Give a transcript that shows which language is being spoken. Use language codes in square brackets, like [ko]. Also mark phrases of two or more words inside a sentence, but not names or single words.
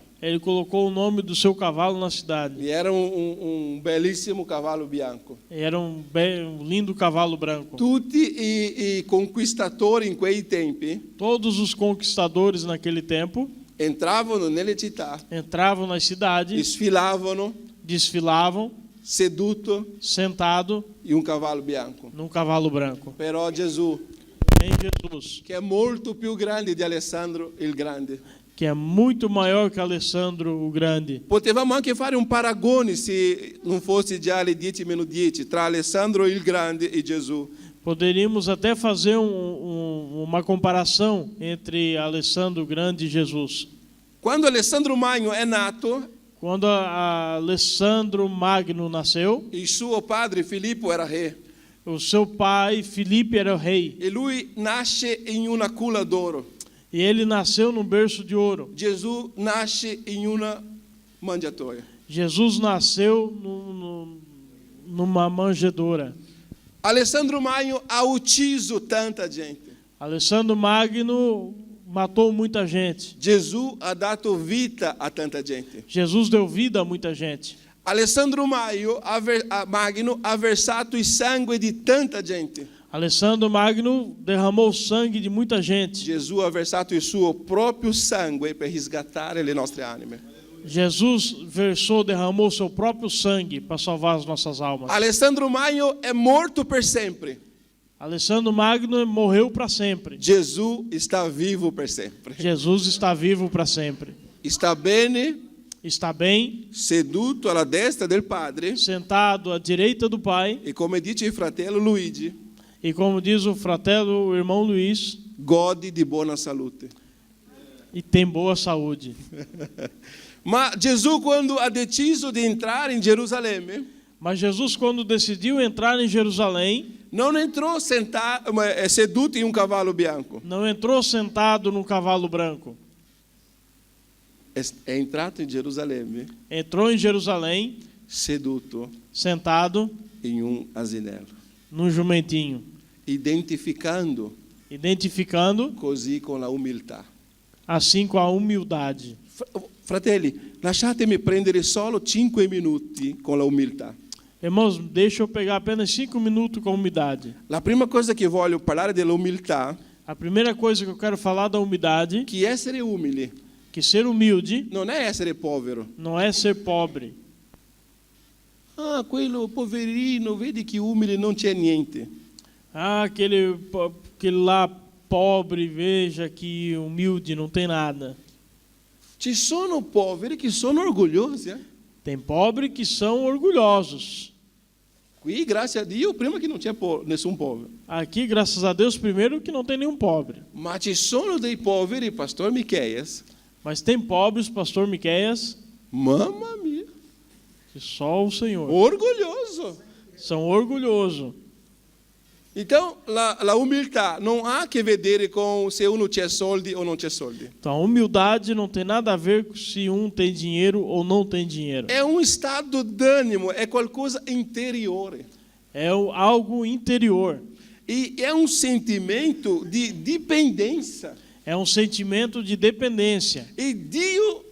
[pt] ele colocou o nome do seu cavalo na cidade. [it] E era un bellissimo cavallo bianco. [pt] Era um lindo cavalo branco. [it] Tutti i conquistatori in quei tempi [pt] Todos os conquistadores naquele tempo [it] entravano nelle città, [pt] entravam nas cidades, [it] sfilavano [pt] desfilavam, [it] seduto [pt] sentado [it] in un cavallo bianco. [pt] num cavalo branco. [it] Però Gesù, [pt] Em Jesus, [it] che è molto più grande di Alessandro il Grande, [pt] que é muito maior que Alessandro o Grande. [it] potevamo anche fare un paragone se non fosse già le 10:10 tra Alessandro il Grande e Gesù. [pt] Poderíamos até fazer uma comparação entre Alessandro o Grande e Jesus. [it] Quando Alessandro Magno è nato, [pt] Quando Alessandro Magno nasceu, [it] il suo padre Filippo era re [pt] o seu pai Filipe era o rei [it] e lui nasce in una culla d'oro. [pt] e ele nasceu num berço de ouro. [it] Gesù nasce in una mangiatoia. [pt] Jesus nasceu numa manjedoura. [it] Alessandro Magno ha ucciso tanta gente. [pt] Alessandro Magno matou muita gente. [it] Gesù ha dato vita a tanta gente. [pt] Jesus deu vida a muita gente. [it] Alessandro Magno ha versato il sangue di tanta gente. [pt] Alessandro Magno derramou o sangue de muita gente. [it] Gesù ha versato il suo proprio sangue per riscattare le nostre anime. [pt] Jesus derramou seu próprio sangue para salvar as nossas almas. [it] Alessandro Magno è morto per sempre. [pt] Alessandro Magno morreu para sempre. [it] Gesù sta vivo per sempre. [pt] Jesus está vivo para sempre. [it] Sta bene, [pt] Está bem, [it] seduto alla destra del Padre [pt] sentado à direita do Pai. [it] e, come dice il fratello Luigi, [pt] E como diz o fratello, o irmão Luiz, [it] gode di buona salute. [pt] e tem boa saúde. [it] Ma Gesù, quando ha deciso di entrare in Gerusalemme, [pt] Mas Jesus, quando decidiu entrar em Jerusalém, [it] non entrò seduto in un cavallo bianco. [pt] não entrou sentado num cavalo branco. [it] È entrato in Gerusalemme [pt] Entrou em Jerusalém, [it] seduto [pt] sentado [it] in un asinello, [pt] num jumentinho, [it] identificando [pt] identificando [it] così con la umiltà. [pt] assim com a humildade. [it] Fratelli, lasciatemi prendere solo 5 minuti con la umiltà. [pt] Irmãos, deixa eu pegar apenas 5 minutos com humildade. [it] La prima cosa che voglio parlare dell'umiltà, [pt] A primeira coisa que eu quero falar da humildade, [it] che essere umili [pt] que ser humilde [it] non è essere povero. [pt] não é ser pobre. [it] Ah, quello poverino, vedi che umile non c'è niente. [pt] Ah, aquele lá pobre, veja que humilde, não tem nada. [it] Ci sono poveri che sono orgogliosi. [pt] Tem pobre que são orgulhosos. [it] Qui, grazie a Dio, prima che non c'è nessun povero. [pt] Aqui, graças a Deus, primeiro que não tem nenhum pobre. [it] Ma ci sono dei poveri, [pt] pastor Micheias, Mas tem pobres, pastor Miqueias, [it] mamma mia, [pt] que só o Senhor. [it] orgoglioso. [pt] São orgulhosos. Então, [it] la umiltà non ha a che vedere con se uno c'è soldi o non c'è soldi. [pt] Então, a humildade não tem nada a ver com se um tem dinheiro ou não tem dinheiro. [it] È un stato d'animo, è qualcosa interiore. [pt] É algo interior. [it] E è un sentimento di dipendenza. [pt] É um sentimento de dependência.